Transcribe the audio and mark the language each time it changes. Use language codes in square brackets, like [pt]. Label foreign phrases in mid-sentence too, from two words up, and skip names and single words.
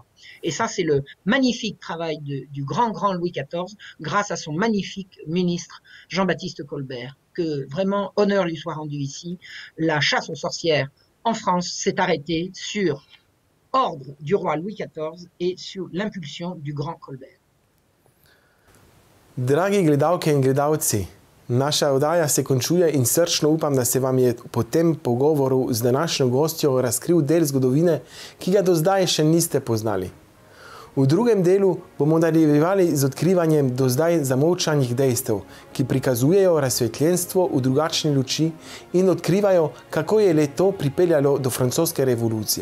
[fr] Et ça, c'est le magnifique travail du grand Louis XIV, grâce à son magnifique ministre Jean-Baptiste Colbert. Que vraiment honneur lui soit rendu ici. La chasse aux sorcières en France s'est arrêtée sur ordre du roi Louis XIV et sur l'impulsion du grand Colbert. [sl] Dragi gledalke in gledalci, naša oddaja se končuje in srčno upam, da se vam je po tem pogovoru z današnjo gostjo razkril del zgodovine, ki ga do zdaj še niste poznali. V drugem delu bomo nadaljevali z odkrivanjem do zdaj zamolčanih dejstev, ki prikazujejo razsvetljenstvo v drugačni luči in odkrivajo, kako je le to pripeljalo do francoske revolucije.